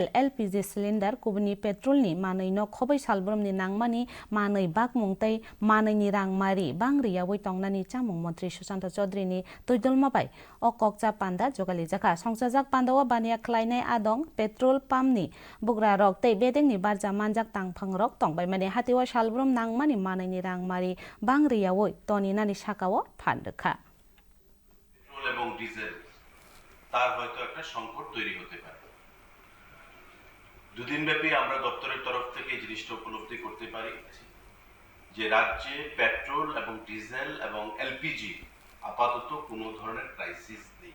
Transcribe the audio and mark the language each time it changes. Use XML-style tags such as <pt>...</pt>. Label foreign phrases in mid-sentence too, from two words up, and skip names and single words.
<brx>एलपीजी सिलिंडर कुबनि पेट्रोलनि मानैनो खबै सालब्रमनि नांमानि मानै बाक मुंतै मानैनि रांमारि बांग्रियावै तंनानि चामुं मन्त्री सुशांत चौधरीनि तैदलमाबाय अ ककचा पान्दा जगालि जाखा संसाजाक पान्दावा बानिया खलायनाय आदं पेट्रोल पाम्पनि बुग्रा रक तै बेदेंनि बारजा मानजाक तांफां रक तंबाय माने हातिवा सालब्रम नांमानि मानैनि रांमारि बांग्रियावै तनिनानि साकाओ फानदोखा</brx> <bn>পেট্রোল এবং ডিজেল তার হয়তো একটা সংকট তৈরি হতে পারে। দুদিন ব্যাপী আমরা দপ্তরের তরফ থেকে এই জিনিসটা উপলব্ধি করতে পারি যে রাজ্যে পেট্রোল এবং ডিজেল এবং এলপিজি আপাতত কোনো ধরনের ক্রাইসিস নেই।</bn>